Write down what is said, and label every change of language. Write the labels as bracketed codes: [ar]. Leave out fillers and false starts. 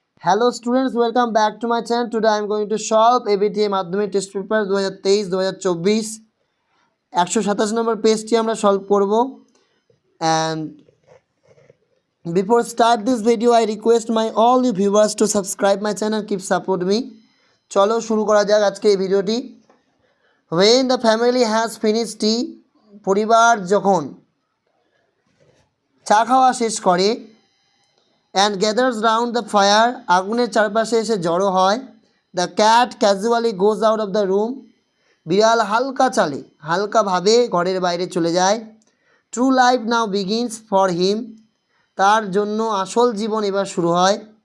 [en] Hello students, welcome back to my channel. Today I am going to solve [bn] ABTA মাধ্যমিক test paper 2023-2024 127 নম্বর পেজটি আমরা solve করব। [en] And before start this video I request my all you viewers to subscribe my channel, keep support me. [bn] চলো শুরু করা যাক আজকে এই ভিডিওটি। [en] When the family has finished tea, [bn] পরিবার যখন চা খাওয়া শেষ করে, [en] and gathers round the fire, [bn] আগুনের চারপাশে এসে জড়ো হয়, [en] the cat casually goes out of the room, [bn] বিড়াল হালকা চালে হালকাভাবে ঘরের বাইরে চলে যায়, [en] true life now begins for him, [bn] তার জন্য আসল জীবন এবার শুরু হয়,